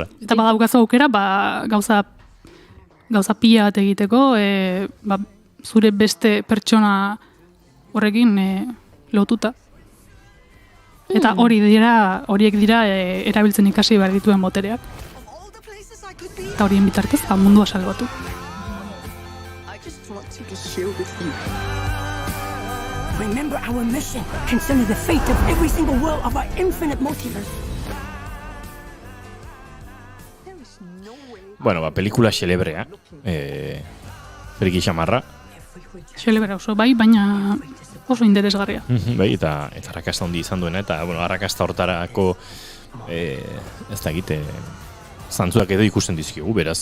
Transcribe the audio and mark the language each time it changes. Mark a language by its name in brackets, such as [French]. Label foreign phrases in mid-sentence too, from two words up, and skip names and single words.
[Basque] Eta badaukazu aukera, gauza pila bat egiteko, zure beste pertsona horrekin lotuta. Eta horiek dira erabiltzen ikasi behar dituen botereak. Eta horien bitartez, mundua salbatu. [English] Remember our mission concerning the fate of every single world of our infinite multiverse. [Basque] Bueno, pelikula xelebrea. Friki xamarra. Xelebrea oso baina oso interesgarria. Bai, eta arrakasta handi izan duena, eta arrakasta hortarako ez da egite zantzuak edo ikusten dizkigu, beraz.